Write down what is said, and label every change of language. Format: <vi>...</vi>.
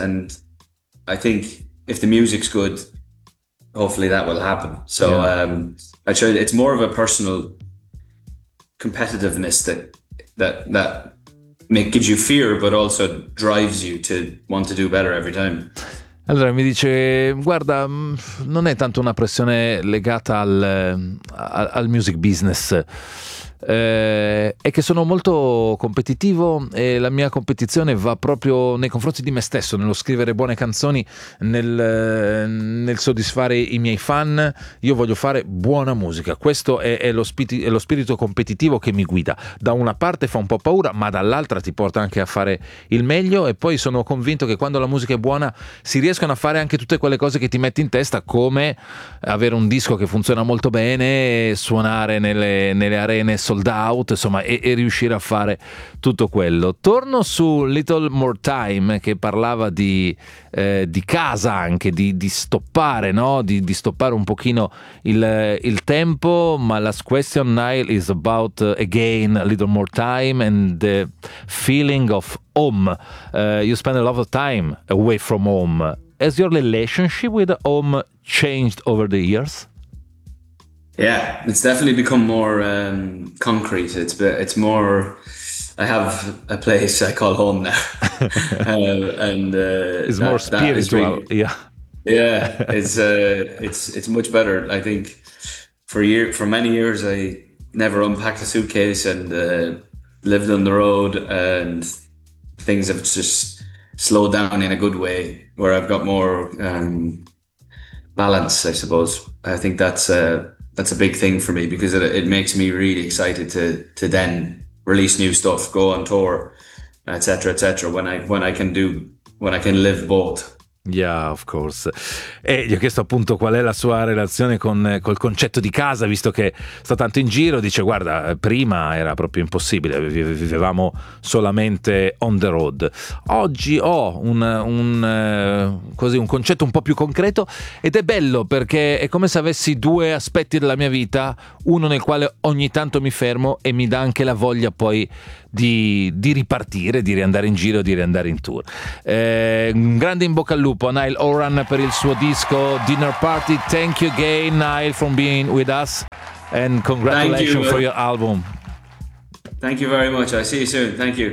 <en>And I think if the music's good, hopefully that will happen. So yeah. It's more of a personal competitiveness that it gives you fear, but also drives you to want to do better every time.</en> <it>Allora mi dice, guarda, non è tanto una pressione legata al music business, è che sono molto competitivo e la mia competizione va proprio nei confronti di me stesso, nello scrivere buone canzoni, nel soddisfare i miei fan. Io voglio fare buona musica, questo è lo spirito competitivo che mi guida. Da una parte fa un po' paura, ma dall'altra ti porta anche a fare il meglio. E poi sono convinto che quando la musica è buona si riescono a fare anche tutte quelle cose che ti metti in testa, come avere un disco che funziona molto bene, suonare nelle arene sold out, insomma, e riuscire a fare tutto quello. Torno su Little More Time, che parlava di casa, anche di stoppare, no? Di stoppare un pochino il tempo.</it> <en>My last question, Niall, is about again Little More Time and the feeling of home. You spend a lot of time away from home. Has your relationship with home changed over the years? Yeah, it's definitely become more concrete. It's more, I have a place I call home now. It's that, more spiritual. It's much better. I think for many years, I never unpacked a suitcase and lived on the road, and things have just slowed down in a good way, where I've got more balance, I suppose. I think that's a big thing for me, because it makes me really excited to then release new stuff, go on tour, etc., etc. When I can live both. Yeah, of course.</en> <it>E gli ho chiesto appunto qual è la sua relazione con col concetto di casa, visto che sta tanto in giro. Dice: guarda, prima era proprio impossibile, vivevamo solamente</it> <en>on the road.</en> <it>Oggi ho un concetto un po' più concreto, ed è bello perché è come se avessi due aspetti della mia vita, uno nel quale ogni tanto mi fermo e mi dà anche la voglia poi di ripartire, di riandare in giro, di riandare in tour. Un grande in bocca al lupo a Niall Horan per il suo disco Dinner Party.</it> <en>Thank you again, Niall, for being with us, and congratulations for your album. Thank you very much. I see you soon. Thank you.</en>